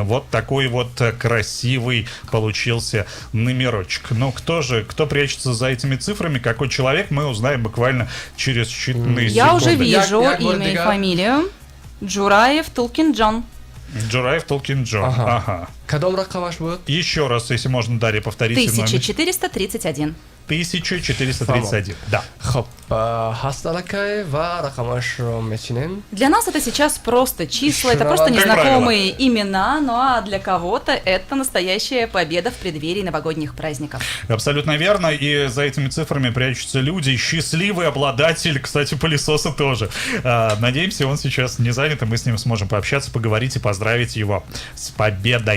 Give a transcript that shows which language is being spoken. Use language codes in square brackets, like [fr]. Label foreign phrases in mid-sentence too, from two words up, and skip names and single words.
[ru] Вот такой вот красивый получился номерочек. Но кто прячется за этими цифрами, какой человек, мы узнаем буквально через считанные секунды. Я уже вижу Як имя и Бордига? фамилию. Джураев Тулкин Джон. Джураев Толкин Джон. Ага. [tg] Кадом рақамаш буд? [ru] Еще раз, если можно, Дарья, повторите номер. 1431. 1431. Да. [tg] Хоб, ҳаст алакай ва рақамашро мечинем. [ru] Для нас это сейчас просто числа, это просто Как незнакомые имена, ну а для кого-то это настоящая победа в преддверии новогодних праздников. Абсолютно верно. И за этими цифрами прячутся люди. Счастливый обладатель, кстати, пылесоса тоже. Надеемся, он сейчас не занят, и мы с ним сможем пообщаться, поговорить и поздравить его с победой.